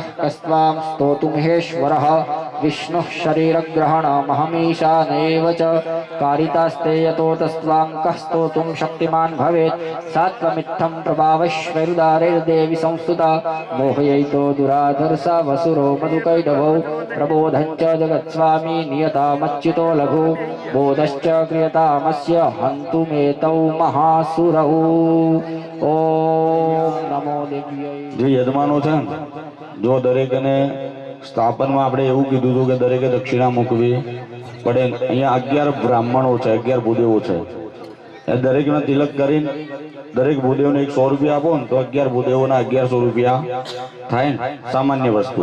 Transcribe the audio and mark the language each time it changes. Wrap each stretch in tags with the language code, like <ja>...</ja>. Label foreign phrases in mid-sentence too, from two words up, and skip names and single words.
<sa>कस्त्वां स्तोतुमहेश्वरः विष्णुः शरीरग्रहणमहमीशानेव च कारितास्ते यतो तस्त्वां कः स्तोतुं शक्तिमान् भवेत् सात्वमित्थं प्रभावैश्वर्यदारैर्देवि संस्तुता मोहयैतो दुराधर्षा वसुरो मधुकैटभौ प्रबोधञ्च जगत्स्वामी नियतामच्युतो लघु बोधश्च क्रियतामस्य हन्तुमेतौ महासुरौ ॐ नमो देव्यै।</sa> <gu>જે યજમાનો છે ને, જો દરેકને સ્થાપનમાં આપણે એવું કીધું હતું કે દરેકે દક્ષિણા મૂકવી પડે. અહીંયા 11 બ્રાહ્મણો છે, 11 ભૂદેવો છે. એ દરેકને તિલક કરીને દરેક ભૂદેવને 100 રૂપિયા આપો ને તો 11 ભૂદેવોના 1100 રૂપિયા થાય ને, સામાન્ય વસ્તુ.</gu>